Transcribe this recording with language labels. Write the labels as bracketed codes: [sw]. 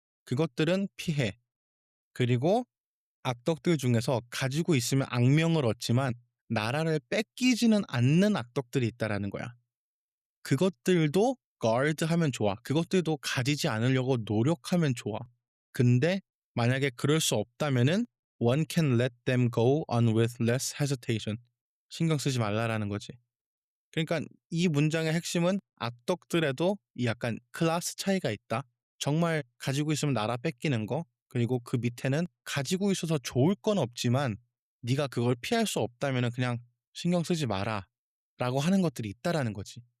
[ko] 그것들은 피해. 그리고 악덕들 중에서 가지고 있으면 악명을 얻지만 나라를 뺏기지는 않는 악덕들이 있다라는 거야. 그것들도 guard하면 좋아. 그것들도 가지지 않으려고 노력하면 좋아. 근데 만약에 그럴 수 없다면은 [en] one can let them go on with less hesitation. [ko] 신경 쓰지 말라라는 거지. 그러니까 이 문장의 핵심은 악덕들에도 이 약간 클래스 차이가 있다. 정말 가지고 있으면 나라 뺏기는 거. 그리고 그 밑에는 가지고 있어서 좋을 건 없지만 네가 그걸 피할 수 없다면은 그냥 신경 쓰지 마라라고 하는 것들이 있다라는 거지.